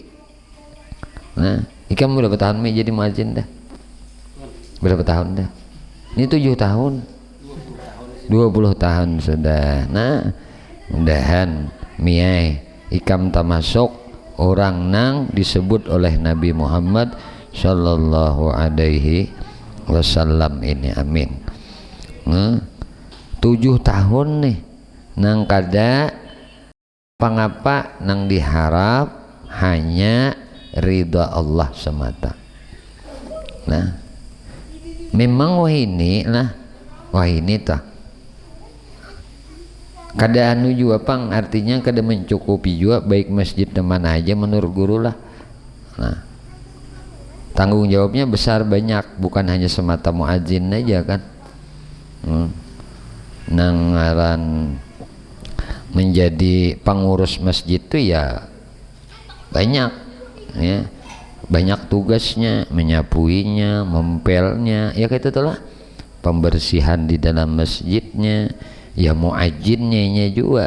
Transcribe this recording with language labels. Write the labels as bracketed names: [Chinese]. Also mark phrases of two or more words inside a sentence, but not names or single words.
[Banjar] Nah, ikam berapa tahun jadi muadzin dah? Berapa tahun dah? Ini 7 tahun, 20 tahun sudah. Nah, mudahan miai ikam termasuk orang nang disebut oleh Nabi Muhammad [Arabic] صلى الله عليه وسلم [Banjar] ini, amin. 7 tahun nih nang kada pangapa, nang diharap hanya ridha Allah semata. Nah, memang wah ini tah kada anu juga pang, artinya kada mencukupi juga, baik masjid teman aja menurut guru lah. Nah, tanggung jawabnya besar banyak, bukan hanya semata muadzin aja kan. Nang ngaran menjadi pengurus masjid itu ya banyak ya, banyak tugasnya, menyapuinya, mempelnya, ya kayak itu lah, pembersihan di dalam masjidnya, ya muajinnya juga.